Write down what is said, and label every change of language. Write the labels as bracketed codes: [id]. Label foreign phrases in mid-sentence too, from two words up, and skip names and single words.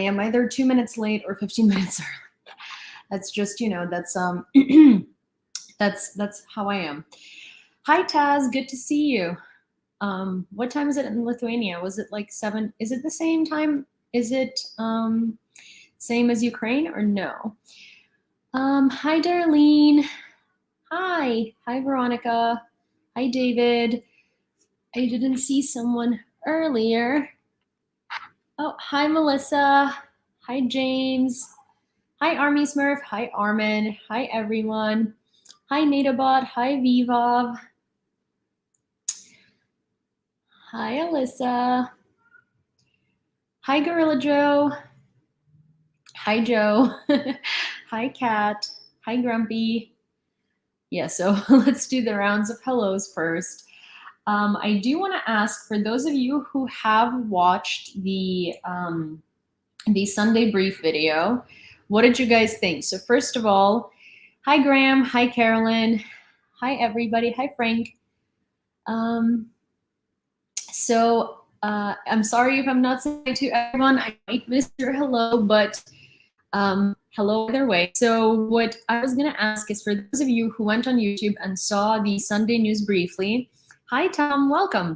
[en] I'm either 2 minutes late or 15 minutes early. That's just, that's that's how I am. Hi Taz, good to see you. What time is it in Lithuania? Was it like 7? Is it the same time? Is it same as Ukraine or no? Hi Darlene. Hi Veronica. Hi David. I didn't see someone earlier. Oh, hi Melissa. Hi James. Hi Army Smurf. Hi Armin. Hi everyone. Hi Natabot. Hi Vivav. Hi Alyssa. Hi Gorilla Joe. Hi Joe. Hi Kat. Hi Grumpy. Yeah, so let's do the rounds of hellos first. I do want to ask, for those of you who have watched the Sunday brief video, what did you guys think? So first of all, hi Graham. Hi Carolyn. Hi everybody. Hi Frank. So I'm sorry if I'm not saying to everyone. I might miss your hello, but hello either way. So what I was going to ask is, for those of you who went on YouTube and saw the Sunday news briefly, hi Tom, welcome.